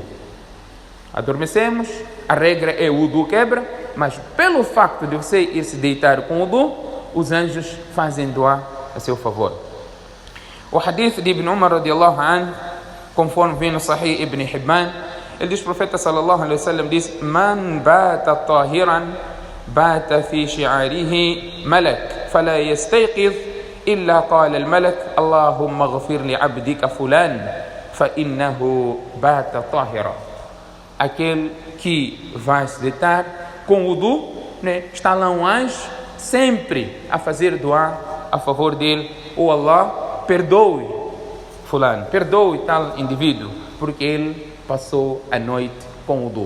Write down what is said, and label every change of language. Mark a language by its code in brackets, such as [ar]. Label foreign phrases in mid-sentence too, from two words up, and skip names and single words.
[pt] Adormecemos, a regra é o wudu quebra, mas pelo facto de você ir se deitar com o wudu, os anjos fazem doar a seu favor. O hadith de Ibn Umar [ar] radiallahu anhu, [pt] conforme vem no Sahih Ibn Hibban, ele diz, o profeta [ar] صلى الله عليه وسلم diz: من بات طاهرا بات في شعاره ملك فلا يستيقظ إلا قال الملك اللهم اغفر لعبدك فلان فإنه بات طاهرا. [pt] Aquele que vai se deitar com o wudu, né, está lá um anjo sempre a fazer doar a favor dele. Oh Allah, perdoe fulano, perdoe tal indivíduo, porque ele passou a noite com o wudu.